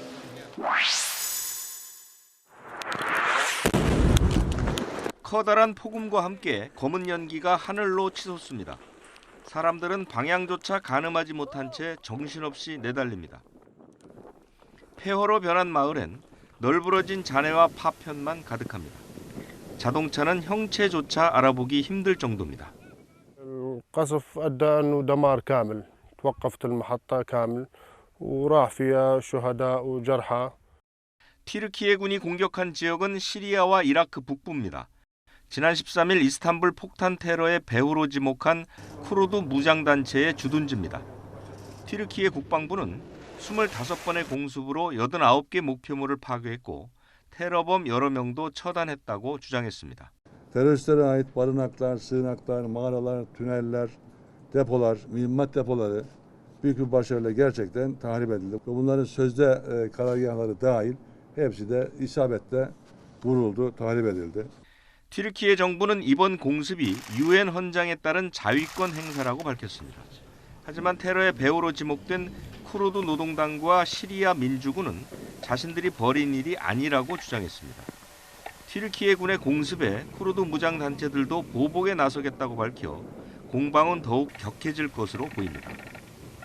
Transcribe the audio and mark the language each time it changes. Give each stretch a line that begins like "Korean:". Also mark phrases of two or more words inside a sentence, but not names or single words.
Korean: 커다란 폭음과 함께 검은 연기가 하늘로 치솟습니다. 사람들은 방향조차 가늠하지 못한 채 정신없이 내달립니다. 폐허로 변한 마을엔 널브러진 잔해와 파편만 가득합니다. 자동차는 형체조차 알아보기 힘들 정도입니다.
Arabic: القصف أدى أنه دمار كامل توقفت المحطة كامل وراح فيها شهداء وجرحى.
Korean: 티르키예군이 공격한 지역은 시리아와 이라크 북부입니다. 지난 13일 이스탄불 폭탄 테러의 배후로 지목한 쿠르드 무장단체의 주둔지입니다. 티르키예 국방부는 25번의 공습으로 89개 목표물을 파괴했고 테러범 여러 명도 처단했다고 주장했습니다.
Turkish: Teröristlere ait barınaklar, sığınaklar, mağaralar, tüneller, depolar, mühimmat depoları büyük bir başarıyla gerçekten tahrip edildi. Bunların sözde karargahları dahil hepsi de isabetle vuruldu, tahrip edildi.
Korean: 튀르키예 정부는 이번 공습이 UN 헌장에 따른 자위권 행사라고 밝혔습니다. 하지만 테러의 배후로 지목된 쿠르드 노동당과 시리아 민주군은 자신들이 벌인 일이 아니라고 주장했습니다. 튀르키예군의 공습에 쿠르드 무장단체들도 보복에 나서겠다고 밝혀 공방은 더욱 격해질 것으로 보입니다.